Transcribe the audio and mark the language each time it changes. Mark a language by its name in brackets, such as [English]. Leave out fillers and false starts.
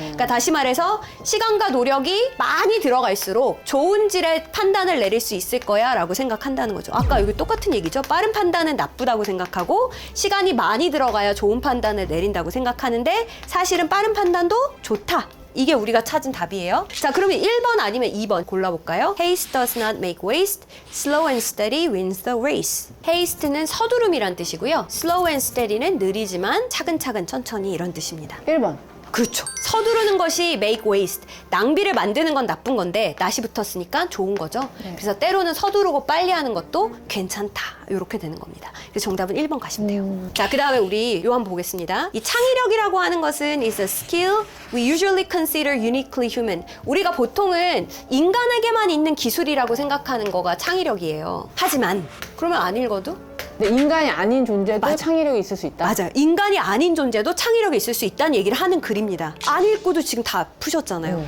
[Korean] 그러니까 다시 말해서 시간과 노력이 많이 들어갈수록 좋은 질의 판단을 내릴 수 있을 거야 라고 생각한다는 거죠. 아까 여기 똑같은 얘기죠. 빠른 판단은 나쁘다고 생각하고 시간이 많이 들어가야 좋은 판단을 내린다고 생각하는데 사실은 빠른 판단도 좋다. 이게 우리가 찾은 답이에요. 자, 그러면 1번 아니면 2번 골라볼까요? [English] Haste does not make waste. Slow and steady wins the race. [Korean] Haste는 서두름이란 뜻이고요. [English] Slow and steady [Korean] 는 느리지만 차근차근 천천히 이런 뜻입니다. 1번. 그렇죠. 서두르는 것이 [English] make waste. [Korean] 낭비를 만드는 건 나쁜 건데 낫이 붙었으니까 좋은 거죠. 네. 그래서 때로는 서두르고 빨리 하는 것도 괜찮다. 이렇게 되는 겁니다. 그래서 정답은 1번 가시면 돼요. 자, 그 다음에 우리 요 한번 보겠습니다. 이 창의력이라고 하는 것은 [English] is a skill we usually consider uniquely human. [Korean] 우리가 보통은 인간에게만 있는 기술이라고 생각하는 거가 창의력이에요. 하지만 그러면 안 읽어도? 근데 인간이 아닌 존재도 맞아. 창의력이 있을 수 있다. 맞아요. 인간이 아닌 존재도 창의력이 있을 수 있다는 얘기를 하는 글입니다. 안 읽고도 지금 다 푸셨잖아요.